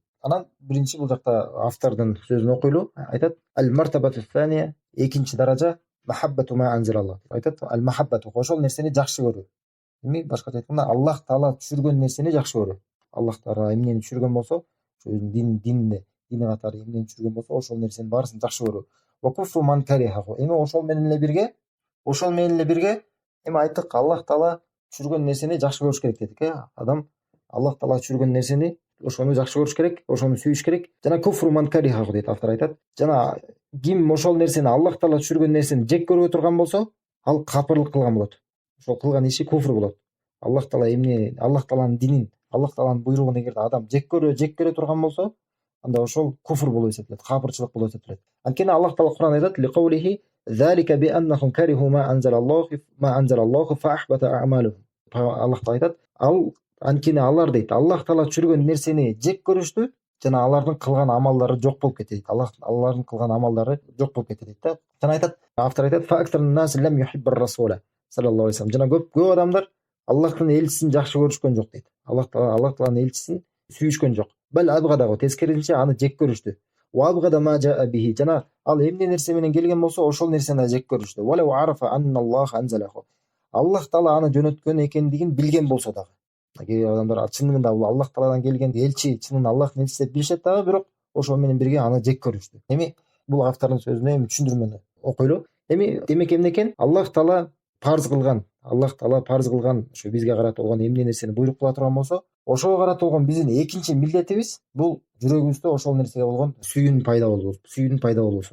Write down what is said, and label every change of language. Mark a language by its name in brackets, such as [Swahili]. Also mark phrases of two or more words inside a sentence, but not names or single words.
[Kyrgyz] Анан биринчи бул жакта автордун сөзүн окуйлу. Айтат: [Arabic] "المرتبة الثانية", [Kyrgyz] экинчи даража [Arabic] محبة ما أنزل الله. [Kyrgyz] Айтат: "Аль-махаббату", ошол нерсени жакшы көрүү. Эми башкача айтканда, Аллах Таала түшүргөн нерсени жакшы көрүү. Аллах Таала эмнени түшүргөн болсо, ошо дини катары эмнени түшүргөн болсо, ошол нерсенин баарысын жакшы көрүү. [Arabic] وكفر من كرهه. [Kyrgyz] Эми ошол менен эле бирге эми айттык, Аллах Таала түшүргөн нерсени жакшы көрүш керек дедик. Адам Аллах Таала түшүргөн нерсени ошону жакшы көрүш керек, ошону сүйүш керек. Жана [Arabic] كفر من كرهه [Kyrgyz] дейт, автор айтат. Жана ким ошол нерсени, Аллах Таала түшүргөн нерсени жек көрбөй турган болсо, ал капырлык кылган болот. Ошол кылган иши куфр болот. Аллах Тааланын динин, Аллах Тааланын буйругун эгерде адам жек көрө турган болсо, анда ошол куфр болуп эсептелет, капырчылык болуп эсептелет. Анткени Аллах Таала Кур'ан айтат: [Arabic] "لقوله ذلك بأنهم كرهوا ما أنزل الله فأحبط أعمالهم". [Kyrgyz] Аллах Таала айтат: анткени алар дейт, Аллах Таала түшүргөн нерсени жек көрүштү, жана алардын кылган амалдары жок болуп кетти дейт. Алардын кылган амалдары жок болуп кетти дейт да. Жана айтат, автор айтат: [Arabic] "فأكثر الناس لم يحبوا الرسول صلى الله عليه وسلم". [Kyrgyz] Жана көп адамдар Аллахтын элчисин жакшы көрүшкөн жок дейт. Аллах Тааланын элчисин сүйүшкөн жок. [Arabic] بل أبغضه, [Kyrgyz] тескерисинче аны жек көрүштү. [Arabic] وأبغض ما جاء به. [Kyrgyz] Жана ал эмне нерсе менен келген болсо, ошол нерсени жек көрүштү. [Arabic] ولو عرف أن الله أنزله. [Kyrgyz] Аллах Таала аны жөнөткөн экендигин билген болсо дагы. Кээ адамдар чынында бул Аллах Тааладан келген элчи, чынында Аллахтын элчиси деп билишет дагы, бирок ошол менен бирге аны жек көрүштү. Эми бул автордун сөзүнө эми түшүндүрмөнү окуйлу. Эми демек эмне экен? Аллах Таала парз кылган, ушу бизге карата болгон эмне нерсени буйрук кыла турган болсо, ошого карата болгон биздин экинчи милдетибиз бул жүрөгүбүздө ошол нерсеге болгон сүйүүнүн пайда болуусу.